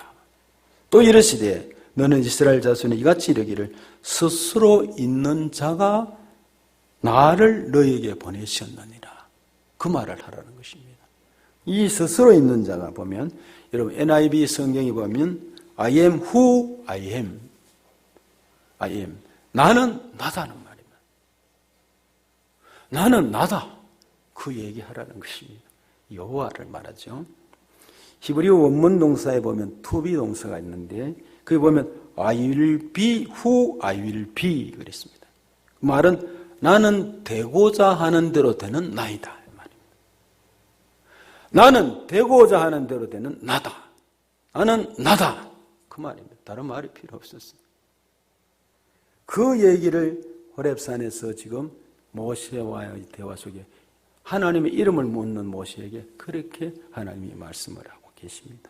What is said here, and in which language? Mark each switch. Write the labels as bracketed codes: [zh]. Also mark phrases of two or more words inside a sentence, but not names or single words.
[ko] 또 이르시되 너는 이스라엘 자손에 이같이 이르기를 스스로 있는 자가 나를 너에게 보내셨느니라. 그 말을 하라는 것입니다. 이 스스로 있는 자가 보면 여러분 NIV 성경에 보면 [en] I am who I am. I am. [ko] 나는 나다는 말입니다. 나는 나다. 그 얘기하라는 것입니다. 여호와를 말하죠. 히브리어 원문 동사에 보면 [en] to be [ko] 동사가 있는데 거기 보면 [en] I will be who I will be [ko] 그랬습니다. 그 말은 나는 되고자 하는 대로 되는 나이다. 말입니다. 나는 되고자 하는 대로 되는 나다. 나는 나다. 그 말입니다. 다른 말이 필요 없었어요. 그 얘기를 호렙산에서 지금 모세와의 대화 속에 하나님의 이름을 묻는 모세에게 그렇게 하나님이 말씀을 하고 계십니다.